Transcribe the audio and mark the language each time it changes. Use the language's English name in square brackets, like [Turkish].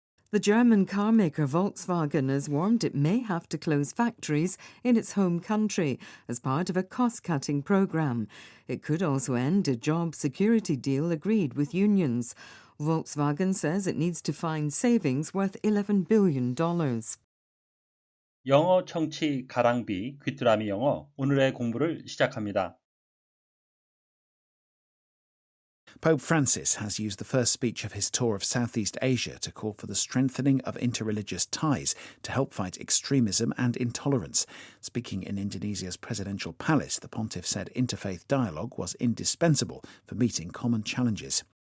[English] The German car maker Volkswagen has warned it may have to close factories in its home country as part of a cost-cutting program. It could also end a job security deal agreed with unions. Volkswagen says it needs to find savings worth $11 billion. [Korean] 영어 청취 가랑비 귀뚜라미 영어 오늘의 공부를 시작합니다. [English] Pope Francis has used the first speech of his tour of Southeast Asia to call for the strengthening of interreligious ties to help fight extremism and intolerance. Speaking in Indonesia's presidential palace, the pontiff said interfaith dialogue was indispensable for meeting common challenges.